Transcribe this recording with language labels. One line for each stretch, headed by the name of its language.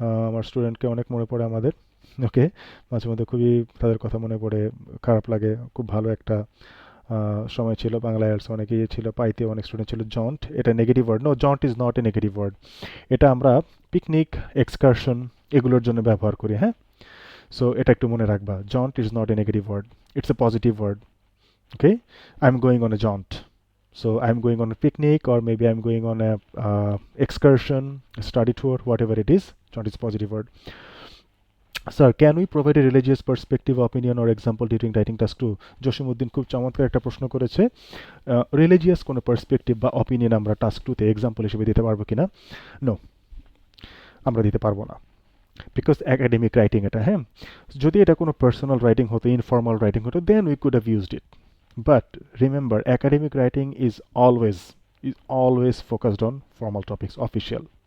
Bangla: আমার স্টুডেন্টকে অনেক মনে পড়ে আমাদের। ওকে, মাঝে মধ্যে খুবই তাদের কথা মনে পড়ে, খারাপ লাগে। খুব ভালো একটা সময় ছিল, বাংলা আইএলটিএস অনেকেই ছিল, পাইতে অনেক স্টুডেন্ট ছিল।
English: Jaunt, এটা negative word? No, jaunt is not a negative word.
Bangla: এটা আমরা পিকনিক, এক্সকারশন এগুলোর জন্য ব্যবহার করি। হ্যাঁ, সো এটা একটু মনে রাখবা,
English: jaunt is not a negative word, it's a positive word. Okay, I'm going on a jaunt, so I'm going on a picnic, or maybe I'm going on a excursion, a study tour, whatever it is. Jaunt is positive word. Sir, can we provide a religious perspective, opinion or example during writing task 2?
Bangla: Jasimuddin খুব চমৎকার একটা প্রশ্ন করেছে। Religious কোনো perspective বা opinion আমরা task 2-তে example হিসেবে দিতে পারবো কিনা? নো, আমরা দিতে পারবো না, বিকজ অ্যাকাডেমিক রাইটিং এটা। হ্যাঁ, যদি এটা কোনো পার্সোনাল রাইটিং হতো, ইনফর্মাল রাইটিং হতো,
English: Then we could have used it. But remember, academic writing is always focused on formal topics, official.